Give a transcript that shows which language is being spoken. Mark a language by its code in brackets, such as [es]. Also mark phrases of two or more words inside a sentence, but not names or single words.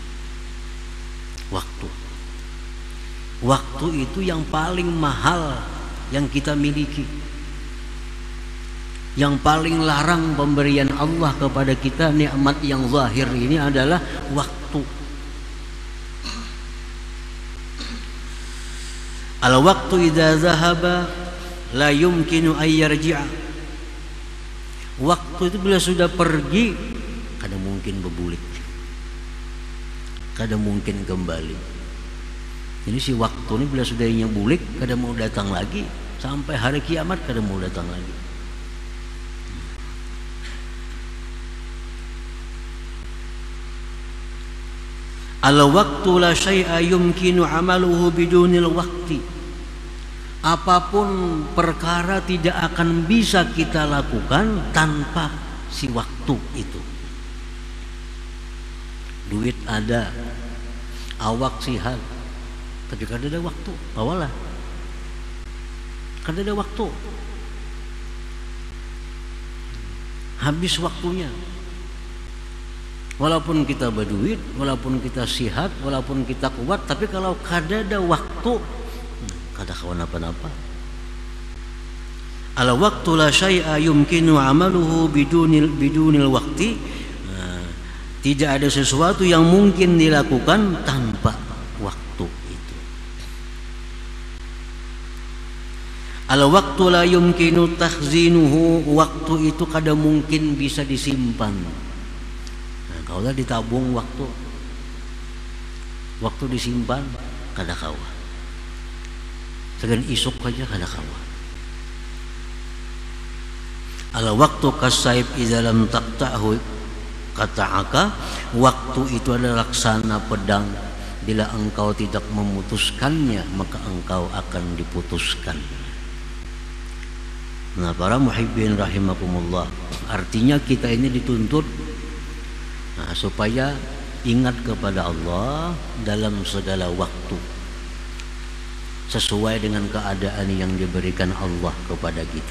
[id] Waktu itu yang paling mahal yang kita miliki. Yang paling larang pemberian Allah kepada kita, nikmat yang zahir ini adalah waktu. [ar] Al waktu idza zahaba la yumkinu ay yarji'a. [bjn] Waktu itu bila sudah pergi, kada mungkin berbulik, kada mungkin kembali. Jadi si waktu ini bila sudah bulik, kada mau datang lagi, sampai hari kiamat kada mau datang lagi. [ar] Al waktu la syai'a yumkinu amaluhu bidunil waqti. [id] Apapun perkara tidak akan bisa kita lakukan tanpa si waktu itu. [bjn] Duit ada, awak sihat, tapi kada ada waktu. Awalah, kada ada waktu. [id] Habis waktunya. [bjn] Walaupun kita berduit, walaupun kita sihat, walaupun kita kuat, tapi kalau kada ada waktu, kada kawan apa-apa. [ar] Al waktu la syai'a yumkinu amaluhu bidunil waqti. [id] Tidak ada sesuatu yang mungkin dilakukan tanpa waktu itu. [ar] Al waktu la yumkinu takhzinuhu. [bjn] Waktu itu kada mungkin bisa disimpan. Kalau ditabung waktu disimpan kada kawa. Segan isuk aja kada kawa. [ar] Al waktu kasaib idza lam taqta'hu qata'aka. [id] Waktu itu adalah laksana pedang, bila engkau tidak memutuskannya maka engkau akan diputuskan. Nah, para [ar] muhibbin rahimakumullah, [id] artinya kita ini dituntut supaya ingat kepada Allah dalam segala waktu, sesuai dengan keadaan yang diberikan Allah kepada kita.